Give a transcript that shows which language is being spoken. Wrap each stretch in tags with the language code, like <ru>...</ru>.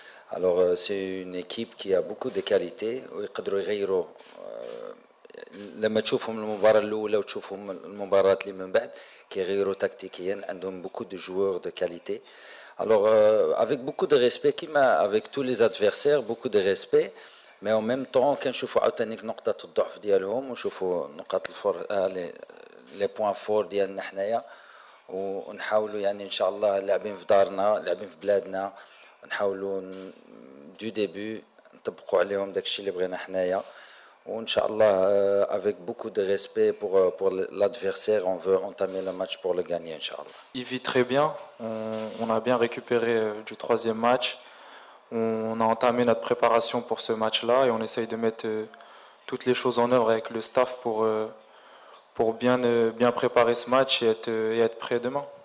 <fr>Alors c'est une équipe qui a beaucoup de qualités</fr> <ar>ويقدروا يغيروا لما تشوفهم المباراة الأولى وتشوفهم المباراة اللي من بعد كيغيروا تكتيكيا</ar> <fr>عندهم beaucoup de joueurs de qualité. Alors avec beaucoup de respect</fr> <ar>كيما</ar> <fr>avec tous les adversaires beaucoup de respect. Mais en même temps</fr> <ar>كنشوفوا عاوتاني نقطة الضعف ديالهم ونشوفوا نقاط لي بوين فور ديالنا حنايا ونحاولوا يعني ان شاء الله لاعبين في دارنا لاعبين في بلادنا نحاولوا دو ديبي نطبقوا عليهم داكشي اللي بغينا حنايا وان شاء الله</ar> <fr>avec beaucoup de respect pour l'adversaire on veut entamer le match pour le gagner</fr> <ar>inchallah.</ar> <fr>Il vit très bien, on a bien récupéré du troisième match. On a entamé notre préparation pour ce match-là et on essaye de mettre toutes les choses en œuvre avec le staff pour bien préparer ce match et être prêt demain.</fr>